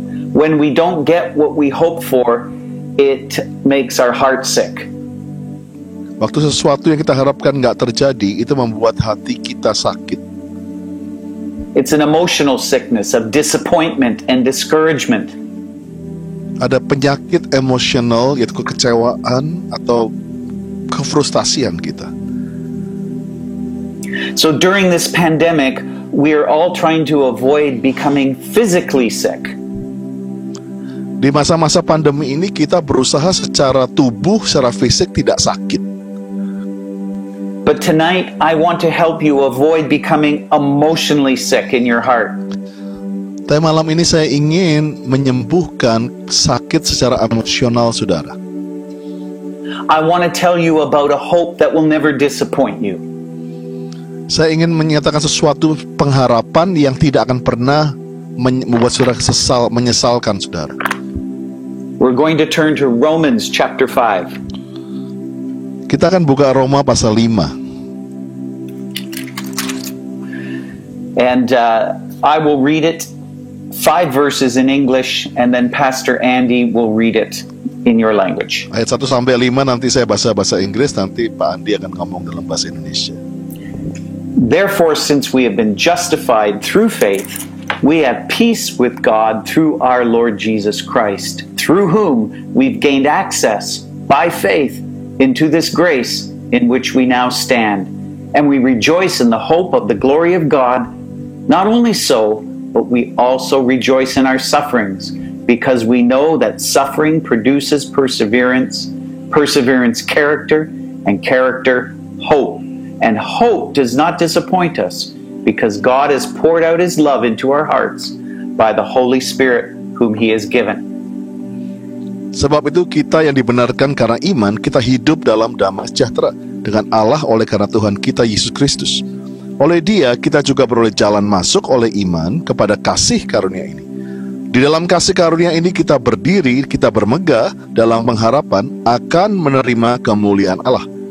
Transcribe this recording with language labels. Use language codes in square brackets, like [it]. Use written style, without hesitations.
[en] When we don't get what we hope for, it makes our heart sick. [id] Waktu sesuatu yang kita harapkan nggak terjadi, itu membuat hati kita sakit. [en] It's an emotional sickness of disappointment and discouragement. [id] Ada penyakit emosional, yaitu kekecewaan atau kefrustasian kita. [en] So during this pandemic, we're all trying to avoid becoming physically sick. [id] Di masa-masa pandemi ini kita berusaha secara tubuh, secara fisik tidak sakit. [en] But tonight, I want to help you avoid becoming emotionally sick in your heart. [id] Tapi malam ini saya ingin menyembuhkan sakit secara emosional saudara. [en] I want to tell you about a hope that will never disappoint you. [id] Saya ingin menyatakan sesuatu pengharapan yang tidak akan pernah membuat saudara menyesalkan saudara. [en] We're going to turn to Romans chapter 5. [id] Kita akan buka Roma pasal 5. [en] And I will read it 5 verses in English, and then Pastor Andy will read it in your language. [id] Ayat 1 sampai 5 nanti saya bahasa Inggris, nanti Pak Andi akan ngomong dalam bahasa Indonesia. [en] Therefore, since we have been justified through faith, we have peace with God through our Lord Jesus Christ, through whom we've gained access by faith into this grace in which we now stand. And we rejoice in the hope of the glory of God. Not only so, but we also rejoice in our sufferings, because we know that suffering produces perseverance, perseverance character, and character hope. And hope does not disappoint us, because God has poured out His love into our hearts by the Holy Spirit whom He has given. [id] Sebab itu kita yang dibenarkan karena iman, kita hidup dalam damai sejahtera dengan Allah oleh karena Tuhan kita Yesus Kristus. Oleh Dia kita juga beroleh jalan masuk oleh iman kepada kasih karunia ini. Di dalam kasih karunia ini kita berdiri, kita bermegah dalam pengharapan akan menerima kemuliaan Allah.